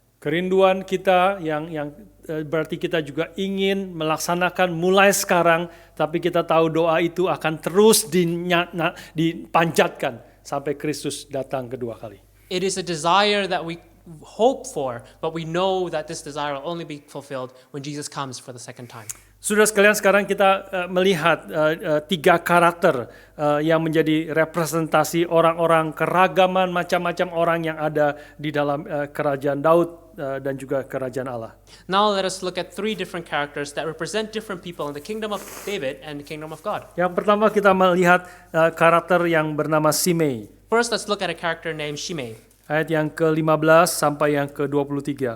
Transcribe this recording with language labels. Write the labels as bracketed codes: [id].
[id] Kerinduan kita yang berarti kita juga ingin melaksanakan mulai sekarang, tapi kita tahu doa itu akan terus dipanjatkan sampai Kristus datang kedua kali. [en] It is a desire that we hope for, but we know that this desire will only be fulfilled when Jesus comes for the second time. [id] Saudara sekalian, sekarang kita melihat tiga karakter yang menjadi representasi orang-orang keragaman macam-macam orang yang ada di dalam kerajaan Daud dan juga kerajaan Allah. [en] Now let us look at three different characters that represent different people in the kingdom of David and the kingdom of God. [id] Yang pertama kita melihat karakter yang bernama Simei. [en] First, let's look at a character named Shimei. [id] Ayat yang ke-15 sampai yang ke-23.